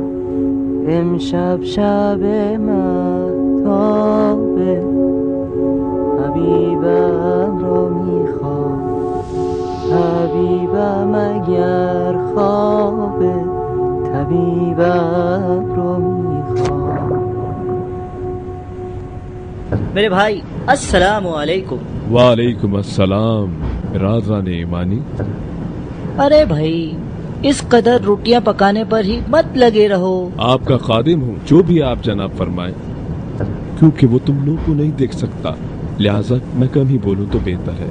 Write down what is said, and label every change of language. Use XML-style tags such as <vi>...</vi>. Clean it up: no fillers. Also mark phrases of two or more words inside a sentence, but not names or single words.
<fa>امشب شب مهتابه حبیبم را میخوام، حبیبم اگر خوابه طبیبم را میخوام.</fa> <ur>میرے بھائی</ur> <ar>السلام علیکم. وعلیکم السلام</ar> <ur>राज़ान ईमानी। ارے بھائی اس قدر روٹیاں پکانے پر ہی مت لگے رہو. آپ کا خادم ہوں، جو بھی آپ جناب فرمائے، کیونکہ وہ تم لوگ کو نہیں دیکھ سکتا، لہٰذا میں کم ہی بولوں تو بہتر ہے.</ur>